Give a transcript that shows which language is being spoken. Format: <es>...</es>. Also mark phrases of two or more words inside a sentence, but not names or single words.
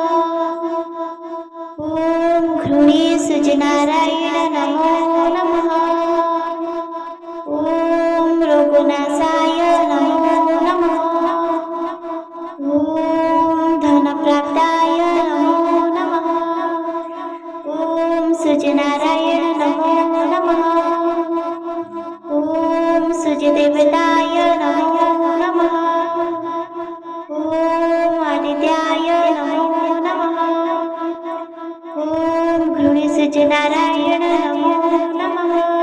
<sa>ଓମ୍ ଘୃଣୀ ସୂର୍ଯ୍ୟନାରାୟଣ ନମୋ ନମଃ। ଓମ୍ ରୋଗନାଶାୟ ନମୋ ନମଃ। ଓମ୍ ଧନପ୍ରାପ୍ତାୟ ନମୋ ନମଃ। सूर्यनारायण नमो नमः। ॐ सूर्यदेवताय नमो नमः। ॐ आदित्याय नमो नमः। ॐ घृणीसूर्यनारायण नमो नमः।</sa>